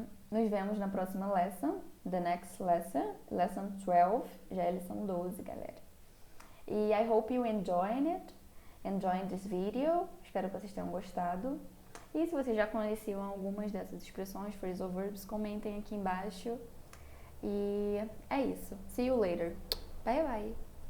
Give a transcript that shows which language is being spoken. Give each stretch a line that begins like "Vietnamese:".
Portuguese: Nos vemos na próxima lesson,
English: the next lesson,
Portuguese: lesson 12, já é lição 12, galera.
English: E I hope you enjoying this video.
Portuguese: Espero que vocês tenham gostado. E se vocês já conheciam algumas dessas expressões, phrasal verbs, comentem aqui embaixo. E é isso.
English: See you later. Bye, bye.